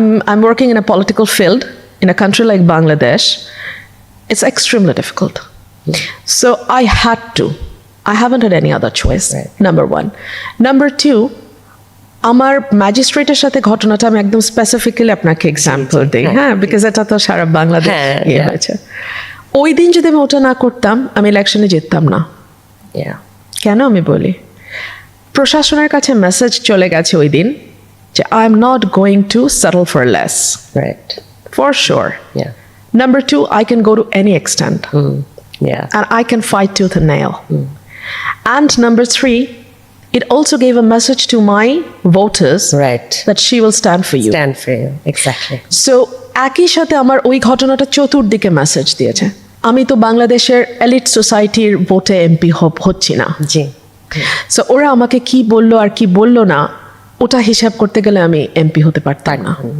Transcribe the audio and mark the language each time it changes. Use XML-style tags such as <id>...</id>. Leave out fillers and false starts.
<en>I'm working in a political field in a country like Bangladesh. It's extremely difficult. So I had to. I haven't had any other choice. Right. Number one.</en> <bn>Number two, আমার ম্যাজিস্ট্রেটের সাথে ঘটনাটা আমি একদম specifically আপনাকে example দিই, হ্যাঁ, because এটা তো সারা বাংলাদেশ হয়েছে। ওই দিন যদি আমি ওটা না করতাম, আমি ইলেকশনে জিততাম না। কেন আমি বলি, প্রশাসনের কাছে মেসেজ চলে গেছে ওই দিন যে</bn> <en>I am not going to settle for less, for sure. Number two, I can go to any extent. And I can fight tooth and nail. And number three, it also gave a message to my voters that she will stand for you. Stand for you, exactly.</en> <bn>So, একই সাথে আমার ওই ঘটনাটা চতুর্দিকে message দিয়েছে। আমি তো বাংলাদেশের এলিট সোসাইটির ভোটে এমপি হচ্ছি না। জি। সো ওরা আমাকে কি বললো আর কি বললো না, ওটা হিসাব করতে গেলে আমি এমপি হতে পারতাম না।</bn>